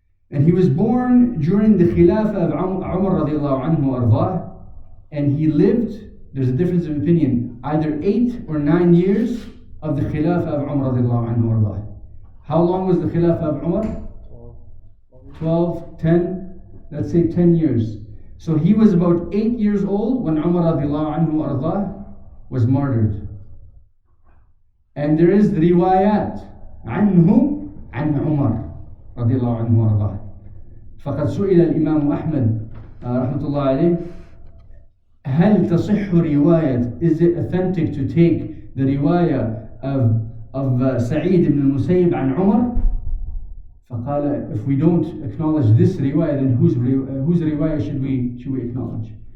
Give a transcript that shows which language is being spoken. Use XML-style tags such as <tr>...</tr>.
<en>And he was born during the Khilafah of Umar radiallahu anhu ardah, and he lived, there's a difference of opinion, either 8 or 9 years of the Khilafah of Umar radiallahu anhu ardah. How long was the Khilafah of Umar? 12, 10, let's say 10 years. So he was about 8 years old when Umar radiallahu anhu ardah was martyred. And there is the riwayat</en> <ar>عنه عن عمر رضي الله عنه وارضاه. فقد سئل الإمام أحمد رحمة الله عليه هل تصح رواية,</ar> <en>is it authentic to take the riwayah of Sa3eed Ibnu Al Musayib عن عمر? فقال, if we don't acknowledge this riwayah, then whose riwayah should we acknowledge?</en>